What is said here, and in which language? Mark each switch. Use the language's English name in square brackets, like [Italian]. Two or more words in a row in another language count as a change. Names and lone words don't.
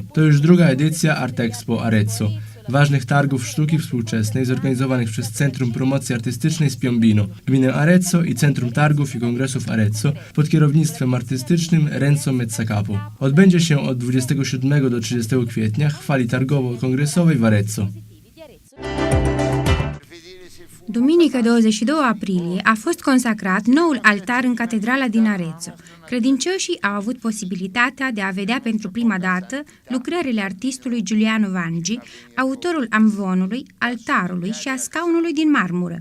[Polish] To już druga edycja Art Expo Arezzo, ważnych targów sztuki współczesnej zorganizowanych przez Centrum Promocji Artystycznej z Piombino, gminę Arezzo i Centrum Targów i Kongresów Arezzo pod kierownictwem artystycznym Renzo Mezzacapo. Odbędzie się od 27 do 30 kwietnia w hali targowo-kongresowej w Arezzo. [Romanian] Duminică 22 aprilie a fost consacrat noul altar în catedrala din Arezzo. Credincioșii au avut posibilitatea de a vedea pentru prima dată lucrările artistului Giuliano Vangi, autorul amvonului, altarului și a scaunului din marmură.